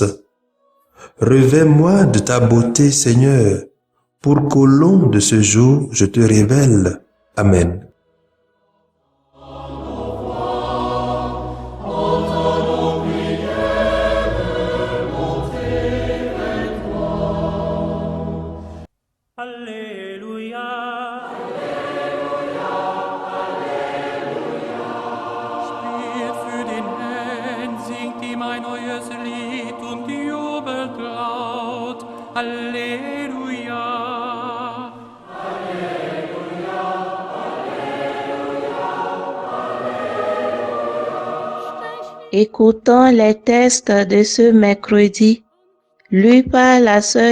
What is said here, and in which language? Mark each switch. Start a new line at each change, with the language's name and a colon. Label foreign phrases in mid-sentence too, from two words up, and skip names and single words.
French: Revêts-moi de ta beauté, Seigneur, pour qu'au long de ce jour je te révèle. Amen. Alléluia.
German: Spielt für den Herrn, singt ihm ein neues Lied und jubelt laut.
French: Alléluia. Écoutons les textes de ce mercredi, lus par la sœur